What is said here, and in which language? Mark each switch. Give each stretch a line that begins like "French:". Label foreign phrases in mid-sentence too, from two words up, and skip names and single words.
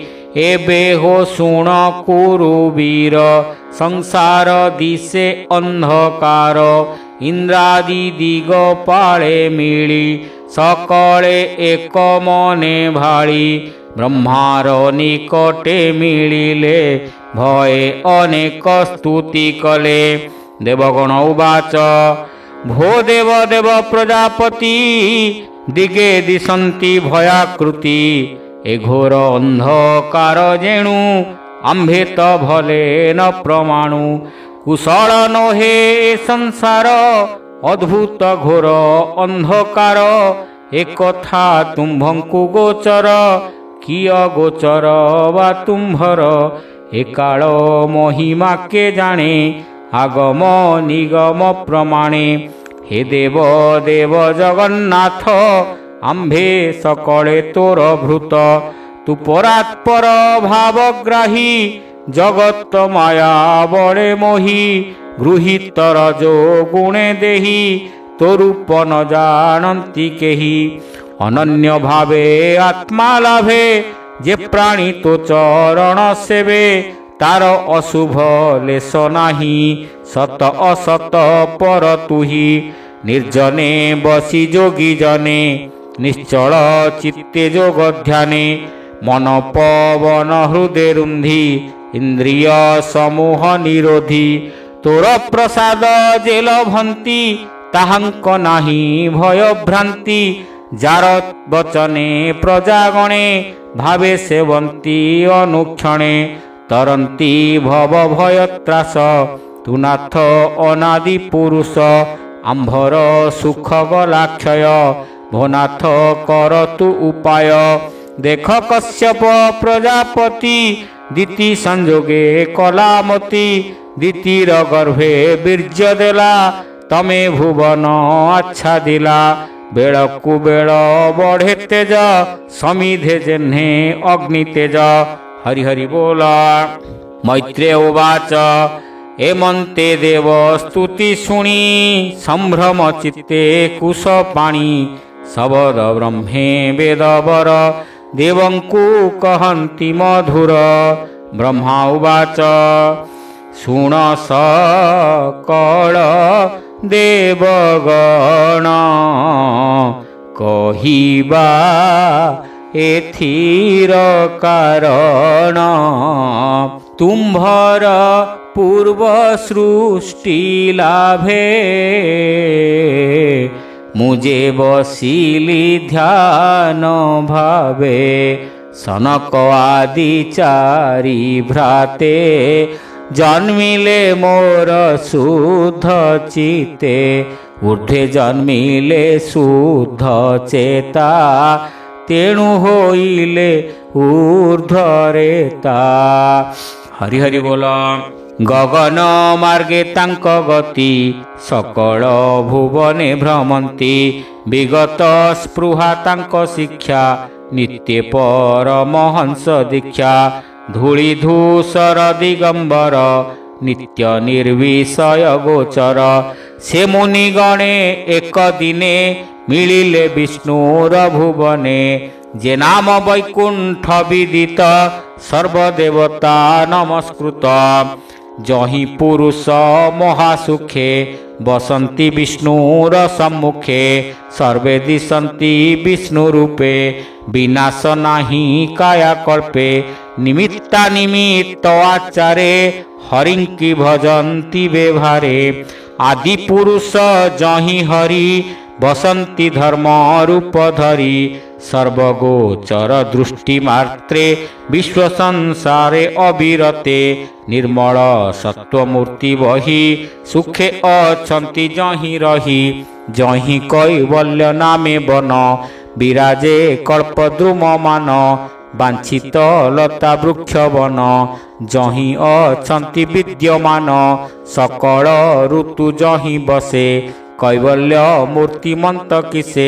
Odia: ଏବେ ହୋ ଶୁଣ କୁରୁବୀର ସଂସାର ଦିଶେ ଅନ୍ଧକାର ଇନ୍ଦ୍ରାଦି ଦିଗପାଳେ ମିଳି ସକଳେ ଏକ ମନେ ଭାଡ଼ି ବ୍ରହ୍ମାର ନିକଟେ ମିଳିଲେ ଭୟେ ଅନେକ ସ୍ତୁତି କଲେ। ଦେବଗଣ ଉବାଚ। ଭୋ ଦେବ ଦେବ ପ୍ରଜାପତି ଦିଗେ ଦିଶନ୍ତି ଭୟାକୃତି ଏ ଘୋର ଅନ୍ଧକାର ଯେଣୁ ଆମ୍ଭେ ତ ଭଲେ ନ ପ୍ରମାଣୁ କୁଶଳ ନହେ ସଂସାର ଅଦ୍ଭୁତ ଘୋର ଅନ୍ଧକାର ଏକ କଥା ତୁମ୍ଭଙ୍କୁ ଗୋଚର କିୟ ଗୋଚର ବା ତୁମ୍ଭର ଏ କାଳ ମହିମା କେ ଜାଣେ ଆଗମ ନିଗମ ପ୍ରମାଣେ ହେ ଦେବ ଦେବ ଜଗନ୍ନାଥ ଆମ୍ଭେ ସକଳେ ତୋର ଭୃତ ତୁ ପରାତ୍ପର ଭାବଗ୍ରାହୀ ଜଗତ ମାୟା ବଡ଼େ ମୋହୀ ଗୃହୀତ ରଜୋ ଗୁଣେ ଦେହୀ ତୋ ରୂପ ନ ଜାଣତୀ କେହୀ ଅନନ୍ୟ ଭାବେ ଆତ୍ମା ଲାଭେ ଯେ ପ୍ରାଣୀ ତୋ ଚରଣ ସେବେ ତାର ଅଶୁଭ ଲେଶ ନାହୀ ସତ ଅସତ ପର ତୁହୀ ନିର୍ଜନେ ବସୀ ଯୋଗୀ ଜନେ ନିଶ୍ଚଳ ଚିତ୍ତେ ଯୋଗ ଧ୍ୟାନେ ମନ ପବନ ହୃଦୟ ରୁନ୍ଧୀ ଇନ୍ଦ୍ରିୟ ସମୂହ ନିରୋଧୀ ତୋର ପ୍ରସାଦ ଜେଲ ଭନ୍ତୀ ତାହାଙ୍କ ନାହୀ ଭୟ ଭ୍ରାନ୍ତି ଯାର ବଚନେ ପ୍ରଜାଗଣେ ଭାବେ ସେବନ୍ତୀ ଅନୁକ୍ଷଣେ ତରନ୍ତୀ ଭବ ଭୟ ତ୍ରାସ ତୁ ନାଥ ଅନାଦି ପୁରୁଷ ଆମ୍ଭର ସୁଖ ଗଲାକ୍ଷୟ ଭୋନାଥ କର ତୁ ଉପାୟ ଦେଖ କଶ୍ୟପ ପ୍ରଜାପତି ଦିତି ସଂଯୋଗେ କଳାମତୀ ଦିତିର ଗର୍ଭେ ବୀର୍ଯ୍ୟ ଦେଲା ତମେ ଭୁବନ ଆଚ୍ଛା ଦିଲା ବେଳକୁ ବେଳ ବଢ଼େ ତେଜ ସମିଧେ ଯେହ୍ନେ ଅଗ୍ନି ତେଜ। ହରି ହରି ବୋଲା। ମୈତ୍ରେୟ ଉବାଚ। ଏମନ୍ତେ ଦେବ ସ୍ତୁତି ଶୁଣୀ ସମ୍ଭ୍ରମ ଚିତ୍ତେ କୁଶ ପାଣୀ ଶବଦ ବ୍ରହ୍ମେ ବେଦବର ଦେବଙ୍କୁ କହନ୍ତି ମଧୁର। ବ୍ରହ୍ମା ଉବାଚ। ଶୁଣ ସକଳ ଦେବଗଣ କହିବା ଏଥିର କାରଣ ତୁମ୍ଭର ପୂର୍ବ ସୃଷ୍ଟି ଲାଭେ ମୁଝେ ବସିଲୀ ଧ୍ୟାନ ଭାବେ ସନକ ଆଦି ଚାରି ଭ୍ରାତେ ଜନ୍ମିଲେ ମୋର ଶୁଦ୍ଧ ଚିତେ ଊର୍ଦ୍ଧ୍ୱେ ଜନ୍ମିଲେ ଶୁଦ୍ଧ ଚେତା ତେଣୁ ହୋଇଲେ ଊର୍ଦ୍ଧ୍ୱରେତା। ହରି ହରି ବୋଲା। ଗଗନ ମାର୍ଗେ ତାଙ୍କ ଗତି ସକଳ ଭୁବନେ ଭ୍ରମନ୍ତୀ ବିଗତ ସ୍ପୃହା ତାଙ୍କ ଶିକ୍ଷା ନିତ୍ୟ ପରମହଂସ ଦୀକ୍ଷା ଧୂଳି ଧୂସର ଦିଗମ୍ବର ନିତ୍ୟ ନିର୍ବିଷୟ ଗୋଚର ସେ ମୁନିଗଣେ ଏକ ଦିନେ ମିଳିଲେ ବିଷ୍ଣୁର ଭୁବନେ ଯେ ନାମ ବୈକୁଣ୍ଠ ବିଦିତ ସର୍ବଦେବତା ନମସ୍କୃତ ଯହି ପୁରୁଷ ମହାସୁଖେ ବସନ୍ତୀ ବିଷ୍ଣୁର ସମ୍ମୁଖେ ସର୍ବେ ଦିଶନ୍ତି ବିଷ୍ଣୁ ରୂପେ ବିନାଶ ନାହୀ କାୟା କଳ୍ପେ ନିମିତ୍ତା ନିମିତ୍ତ ଆଚାରେ ହରିଙ୍କୀ ଭଜନ୍ତି ବ୍ୟବହାରେ ଆଦି ପୁରୁଷ ଯହି ହରି ବସନ୍ତୀ ଧର୍ମ ରୂପ ଧରୀ ସର୍ବଗୋଚର ଦୃଷ୍ଟି ମାତ୍ରେ ବିଶ୍ୱ ସଂସାରେ ଅବିରତେ ନିର୍ମଳ ସତ୍ତ୍ୱମୂର୍ତ୍ତି ବହୀ ସୁଖେ ଅଛନ୍ତୀ ଯହି ରହୀ ଯହି କୈବଲ୍ୟ ନାମେ ବନ ବିରାଜେ କଳ୍ପଦ୍ରୁମ ମାନ ବାଞ୍ଛିତ ଲତା ବୃକ୍ଷ ବନ ଯହି ଅଛନ୍ତୀ ବିଦ୍ୟମାନ ସକଳ ଋତୁ ଯହି ବସେ କୈବଲ୍ୟ ମୂର୍ତ୍ତିମନ୍ତ କିସେ